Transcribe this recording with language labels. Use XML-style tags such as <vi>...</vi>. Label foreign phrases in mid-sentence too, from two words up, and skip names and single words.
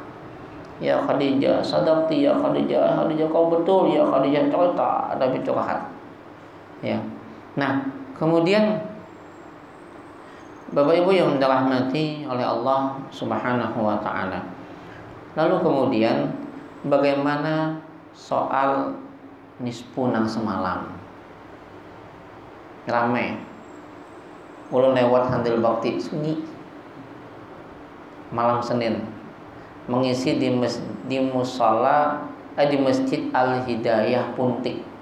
<ar>Ya Khadijah, sadaqti ya Khadijah,</ar> <id>kau betul ya Khadijah, cerita Nabi curhat. Ya. Nah, kemudian Bapak Ibu yang dirahmati oleh Allah</id> <ar>Subhanahu wa taala.</ar> <id>Lalu kemudian bagaimana soal nisfu nang semalam? Ramai. Ulun lewat handil bakti sunyi malam Senin, mengisi di musala di Masjid Al-Hidayah Puntik.</id>